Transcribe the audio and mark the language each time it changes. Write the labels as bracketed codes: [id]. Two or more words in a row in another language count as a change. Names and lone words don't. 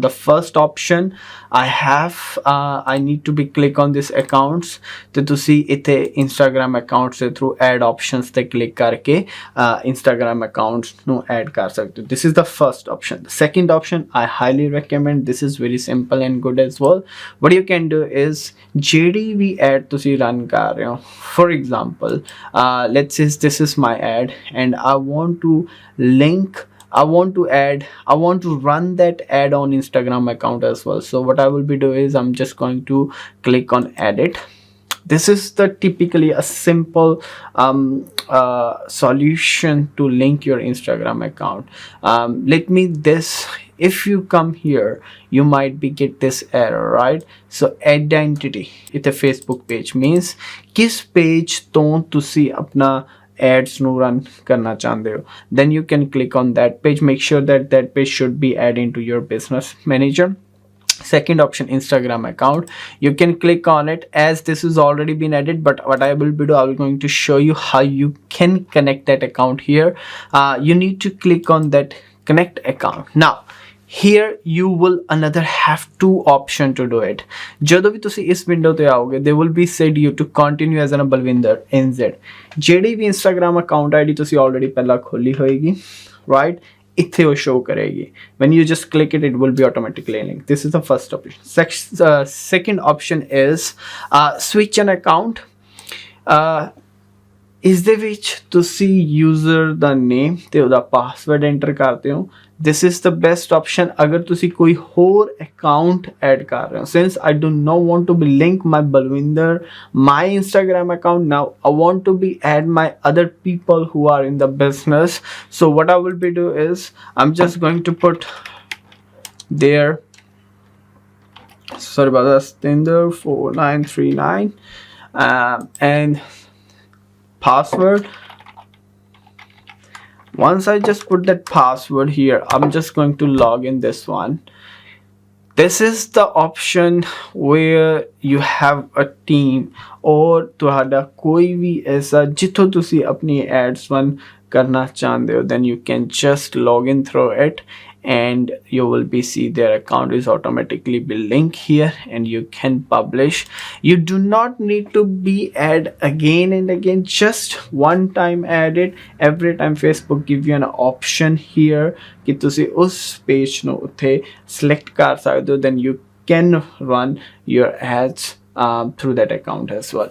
[en] The first option I have, I need to be click on this accounts. [pa] ਤਾਂ ਤੁਸੀਂ ਇੱਥੇ Instagram account से [en] through add options [pa] ते click करके Instagram accounts ਨੂੰ add ਕਰ ਸਕਦੇ ਹੋ. [en] This is the first option. The second option I highly recommend. This is very simple and good as well. What you can do is [pa] ਜਿਹੜੀ ਵੀ ad ਤੁਸੀਂ run ਕਰ ਰਹੇ ਹੋ. [en] For example, let's say this is my ad and I want to run that ad on Instagram account as well. So what I will be doing is I'm just going to click on edit. This is the typically a simple solution to link your Instagram account. If you come here, you might be get this error, right? So identity, it's a Facebook page means [pa] ਕਿਸ page ਤੋਂ ਤੁਸੀਂ ਆਪਣਾ ads ਨੂੰ run ਕਰਨਾ ਚਾਹੁੰਦੇ ਹੋ. [en] Then you can click on that page. Make sure that that page should be added into your business manager. Second option, Instagram account. You can click on it as this is already been added, but what I will be doing, I will going to show you how you can connect that account here. You need to click on that connect account. Now here you will another have two option to do it. [pa] ਜਦੋਂ ਵੀ ਤੁਸੀਂ ਇਸ ਵਿੰਡੋ ਤੇ ਆਓਗੇ, [en] they will be said you to continue as an Balwinder NZ. [pa] ਜਿਹੜੀ ਵੀ Instagram [en] account ID [pa] ਤੁਸੀਂ already ਪਹਿਲਾਂ ਖੋਲੀ ਹੋਏਗੀ, right? ਇੱਥੇ ਉਹ show ਕਰੇਗੀ. [en] When you just click it, it will be automatically linked. This is the first option. Second option is switch an account. [pa] ਇਸ ਦੇ ਵਿੱਚ ਤੁਸੀਂ ਯੂਜ਼ਰ ਦਾ ਨੇਮ ਤੇ ਉਹਦਾ [en] password enter [pa] ਕਰਦੇ ਹੋ. [en] This is the best option [pa] ਅਗਰ ਤੁਸੀਂ ਕੋਈ ਹੋਰ [en] account add [pa] ਕਰ ਰਹੇ ਹੋ. [en] Since I do not want to be link my Balwinder, my Instagram account, now I want to be add my other people who are in the business. So what I will be do is I'm just going to put their sorry about that, Tinder 4939 and password. Once I just put that password here, I'm just going to log in this one. This is the option where you have a team or [pa] ਤੁਹਾਡਾ ਕੋਈ ਵੀ ਐਸਾ ਜਿੱਥੋਂ ਤੁਸੀਂ ਆਪਣੀ ads run ਕਰਨਾ ਚਾਹੁੰਦੇ ਹੋ, [en] then you can just log in through it and you will be see their account is automatically be linked here and you can publish. You do not need to be add again and again, just one time add it. Every time Facebook give you an option here [pa] ਕਿ ਤੁਸੀਂ ਉਸ page ਨੂੰ ਉੱਥੇ select ਕਰ ਸਕਦੇ ਹੋ, [en] then you can run your ads through that account as well.